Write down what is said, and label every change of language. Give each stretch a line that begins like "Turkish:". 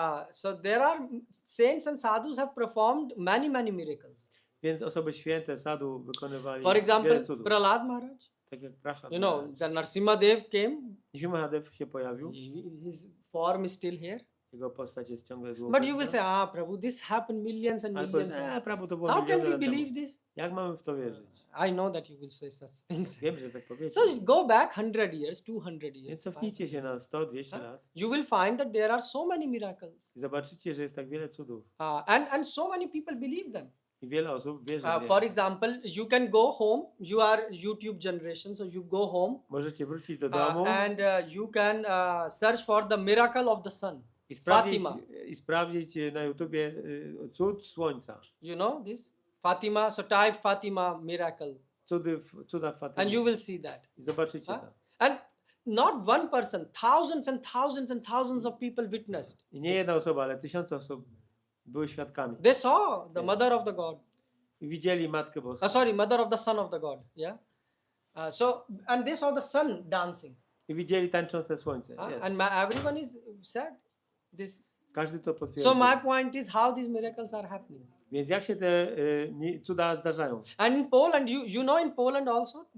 English: So there are saints and sadhus have performed many miracles.
Polish: Więc osoby święte sadhu wykonywali
English: For example,
Polish: wiele cudów.
English: Prahlad Maharaj.
Polish: Tak jak Prahlad.
English: The Narsimha Dev came.
Polish: Mahadev się pojawił.
English: His form is still here.
Polish: Jego postać jest ciągle zła.
English: But you will say, Prabhu, this happened millions and millions.
Polish: Prabhu, to było
English: How can
Polish: miliony
English: we
Polish: lat temu.
English: believe this?
Polish: Jak mamy w to wierzyć?
English: I know that you will say such things.
Polish: Wiem, że tak powiecie.
English: So go back 100 years, 200
Polish: Więc
English: years.
Polish: cofnijcie się na 100, 200 lat
English: You will find that there are so many miracles.
Polish: i zobaczycie, że jest tak wiele cudów.
English: And so many people believe them.
Polish: I wiele osób wierzy w nie.
English: For example, you can go home. You are YouTube generation, so you go home
Polish: Możecie wrócić do domu
English: and you can search for the miracle of the sun. Fatima.
Polish: i sprawdzić na YouTubie cud słońca.
English: You know this? Fatima. So type Fatima miracle.
Polish: Cuda Fatima.
English: And you will see that.
Polish: I zobaczycie to.
English: And not one person, thousands and thousands and thousands of people witnessed.
Polish: I nie jedna osoba, ale tysiące osób były świadkami.
English: They saw the Yes. mother of the God.
Polish: I widzieli Matkę Boską.
English: Mother of the son of the God. Yeah. And they saw the sun dancing.
Polish: I widzieli tańczące słońce.
English: Yes. And everyone is said this.
Polish: Każdy to potwierdzi.
English: So my point is how these miracles are happening.
Polish: Więc jak się te cuda zdarzają?
English: And in Poland, you know in Poland also,